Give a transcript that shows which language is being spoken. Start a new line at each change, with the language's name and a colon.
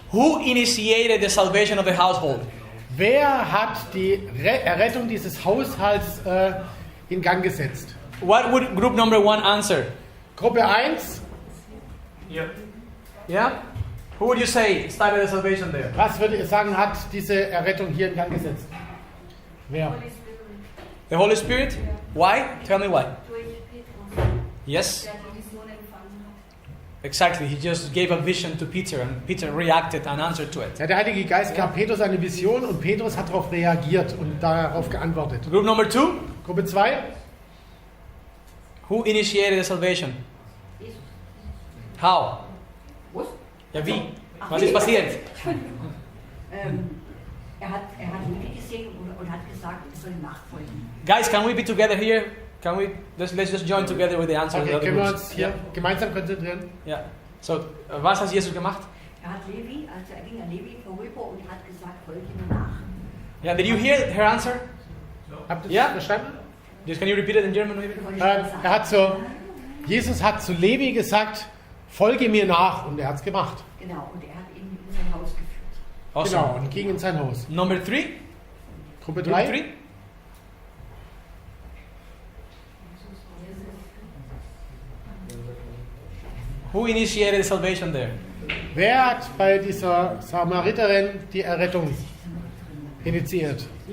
English: Who initiated the salvation of the household?
German: Wer hat die Errettung dieses Haushalts in Gang gesetzt?
English: What would group number 1 answer?
German: Gruppe 1.
English: Yeah? Who would you say started the salvation there?
German: Was würdet ihr sagen, hat diese Errettung hier in Gang gesetzt? Wer?
English: Holy Spirit. The Holy Spirit? Why? Tell me why.
German: Durch Petrus,
English: Yes,
German: der die Vision empfangen hat.
English: exactly. He just gave a vision to Peter and Peter reacted and answered to it.
German: Ja, der Heilige Geist gab Petrus eine Vision und Petrus hat darauf reagiert und darauf geantwortet.
English: Group number 2.
German: Gruppe 2.
English: Who initiated the salvation? Jesus. How?
German: Was? Ja, wie? Was ist passiert? Er hat Levi gesehen und hat gesagt, er soll ihm nachfolgen.
English: Guys, can we be together here? Can we? Let's just join together with the answer.
German: Okay, können wir uns hier gemeinsam konzentrieren?
English: Yeah. So,
German: was hat Jesus gemacht? Er hat Levi, also er ging an Levi vorüber und hat gesagt, folge mir nach.
English: Yeah. Did you hear her answer?
German: Habt ihr Ja. das verstanden?
English: Just can you repeat it in German maybe?
German: Jesus hat zu Levi gesagt, folge mir nach, und er hat es gemacht. Genau, und er hat ihn in sein Haus geführt.
English: Awesome.
German: Genau, und ging in sein Haus.
English: Number 3.
German: Gruppe
English: Group 3.
German: 3.
English: Who initiated the salvation there?
German: Wer hat bei dieser Samariterin die Errettung initiiert?